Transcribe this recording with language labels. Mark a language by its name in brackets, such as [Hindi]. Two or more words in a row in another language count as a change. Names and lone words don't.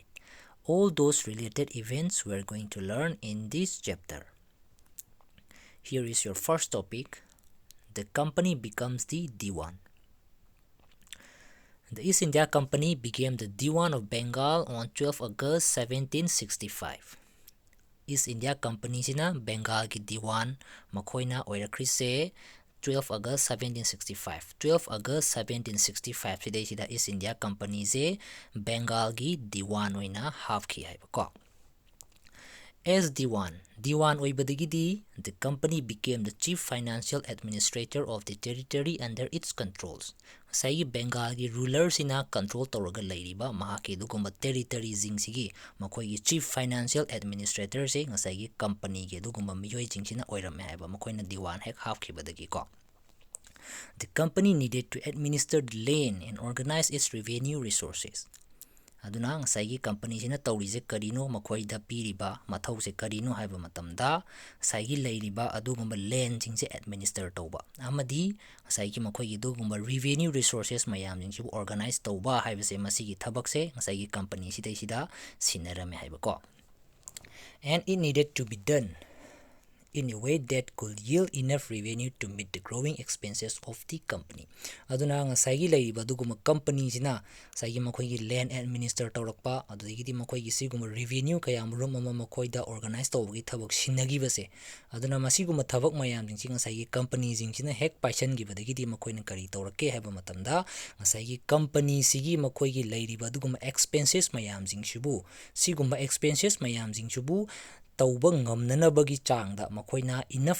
[English] All those related events we're going to learn in this chapter. Here is your first topic. The company becomes the Diwan. The East India Company became the Diwan of Bengal on 12 August 1765. [Manipuri] East India Company sina Bengal ki Diwan makoina oirakrise 12 August 1765. 12 August 1765 sidai sida East India Company se Bengal ki Diwan oina hapki haibako. [English] As [Manipuri] Diwan oibadagidi, [English] the company became the chief financial administrator of the territory under its controls. [Manipuri] Sai Bengal gi ruler sina control tawraga lairiba mahaki dugumba territory jingsigi makoi gi [English] chief financial administrator [Manipuri] se ngasai gi company gi dugumba miyoi jingsina oirame haiba makoina Diwan hek hafkhibadagi ko. [English] The company needed to administer the land and organize its revenue resources. [Manipuri] Aduna ngasai company sina tawrise karino makoida piriba mathause karino haiba matamda sai leiriba adugumba land jingse administer tawba amadi ngasai makoi dugumba [English] revenue resources [Manipuri] mayam jingse organize tawba haibase masigi thabakse ngasai company sidai sida sinarame haiba ko. [English] And it needed to be done in a way that could yield enough revenue to meet the growing expenses of the company. [Manipuri] Aduna ngasai leiriba duguma company sina sai makoi land administer tawrakpa adugidi makoi siguma revenue kayam rum makoida organize tawgi thabak sinagi base aduna masiguma thabak mayam jing ngasai company jing sina hek paison gi badagidi makoina kari tawrake haba matamda ngasai company sigi makoi leiriba duguma expenses mayam jing sibu siguma expenses mayam jing sibu tawba ngamnanabagi changda makoina enough